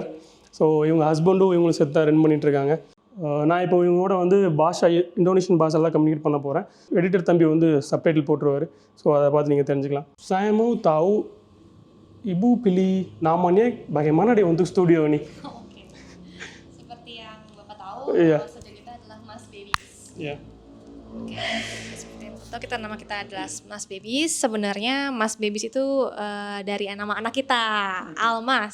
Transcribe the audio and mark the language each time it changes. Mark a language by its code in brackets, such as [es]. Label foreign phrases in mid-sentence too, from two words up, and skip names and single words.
[ta] ஸோ இவங்க ஹஸ்பண்டும் இவங்களும் சேர்த்து தான் ரன் பண்ணிகிட்ருக்காங்க. நான் இப்போ இவங்களோட வந்து பாஷா, இந்தோனேஷியன் பாஷாலாம் கம்யூனிகேட் பண்ண போகிறேன். எடிட்டர் தம்பி வந்து சப்டைட்டில் போட்டுருவார். ஸோ அதை பார்த்து நீங்கள் தெரிஞ்சுக்கலாம். [id] Saya mau tahu Ibu pilih namanya bagaimana deh untuk studio ini? Oke. Seperti yang Bapak tahu, Iya. studio kita adalah Mas Babies. Iya. Oke. Seperti itu nama kita adalah Mas Babies. Sebenarnya Mas Babies itu dari nama anak kita, Almas.